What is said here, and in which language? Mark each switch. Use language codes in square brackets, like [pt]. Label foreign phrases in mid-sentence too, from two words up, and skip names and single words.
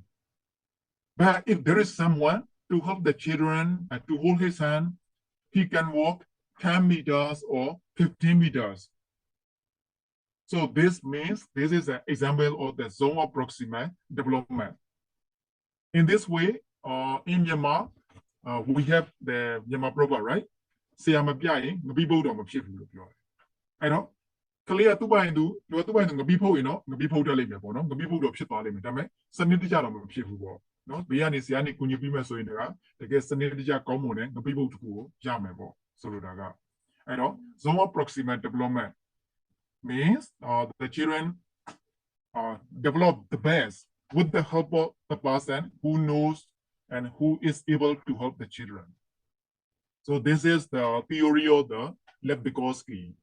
[en] But if there is someone to help the children to hold his hand, he can walk 10 meters or 15 meters. So this means this is an example of the zone of proximate development. In this way, in Myanmar, we have the Myanmar proverb, right? [my] ဆရာမပြရင်ငပိပုတ်တော့မဖြစ်ဘူးလို့ပြောတယ်။အဲ့တော့ကလေးကသူ့ပိုင်သူငပိဖုတ်ရင်တော့ငပိဖုတ်တတ်လိမ့်မယ်ပေါ့နော်။ငပိဖုတ်တော့ဖြစ်သွားလိမ့်မယ်။ဒါပေမဲ့စနစ်တကျတော့မဖြစ်ဘူးပေါ့နော်။ဘေးကနေဆရာနေကူညီပြီးမှဆိုရင်တကယ်စနစ်တကျကောင်းမွန်တဲ့ငပိဖုတ်တစ်ခုကိုရမယ်ပေါ့ဆိုလိုတာကအဲ့တော့ [en] zone of proximate development means the children develop the best with the help of the person who knows and who is able to help the children. So this is the theory of the Lev Vygotsky.